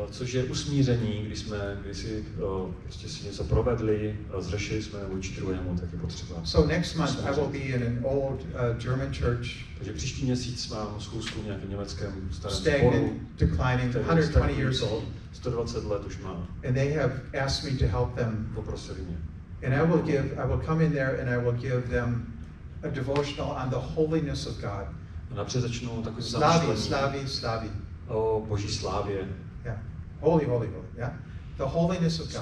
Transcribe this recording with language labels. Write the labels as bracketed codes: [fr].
[cs] Což je usmíření, když si prostě si něco provedli, zřešili jsme vůči druhému, tak je potřeba. [en] So next month I will be in an old German church. [cs] Takže příští měsíc mám schůzku v nějakém německém starém sboru, sboru, [en] declining, 120 years old. [cs] 120 let už má. [en] And they have asked me to help them. [cs] Poprosili mě. [en] And I will come in there and I will give them a devotional on the holiness of God. [cs] A napřed začnu takový Slavi. O boží slávě. [en] Yeah. Holy, yeah? The holiness of God.